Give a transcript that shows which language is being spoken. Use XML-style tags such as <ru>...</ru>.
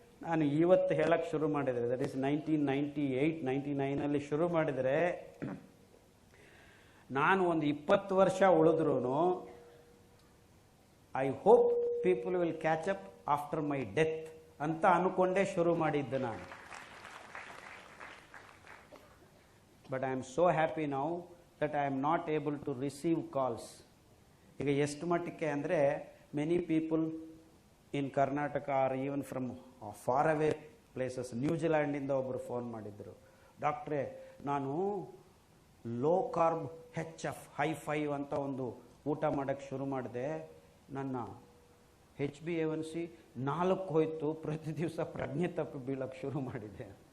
<kn>ನಾನು ಇವತ್ತು ಹೇಳಕ್ಕೆ ಶುರು ಮಾಡಿದರೆ,</kn> <en>that is 1998-99</en> <kn>ಶುರು ಮಾಡಿದರೆ, ನಾನು ಒಂದು 20 ವರ್ಷ ಉಳಿದ್ರೂ</kn> <en>I hope people will catch up after my death</en> <kn>ಅಂತ ಅನ್ಕೊಂಡೇ ಶುರು ಮಾಡಿದ್ದೆ ನಾನು.</kn> <en>But I am so happy now that I am not able to receive calls.</en> <kn>ಈಗ ಎಷ್ಟು ಮಟ್ಟಕ್ಕೆ ಅಂದರೆ,</kn> <en>many people in Karnataka are even from far away places,</en> <kn>ನ್ಯೂಜಿಲ್ಯಾಂಡಿಂದ ಒಬ್ಬರು phone ಮಾಡಿದ್ರು, ಡಾಕ್ಟ್ರೇ ನಾನು ಲೋ ಕಾರ್ಬ್ HF ಹೈ-5 ಅಂತ ಒಂದು ಊಟ ಮಾಡೋಕ್ಕೆ ಶುರು ಮಾಡಿದೆ, ನನ್ನ HbA1c 4 ಹೋಯ್ತು, ಪ್ರತಿ ದಿವಸ ಪ್ರಜ್ಞೆ ತಪ್ಪಿ ಬೀಳಕ್ಕೆ ಶುರು ಮಾಡಿದೆ.</kn>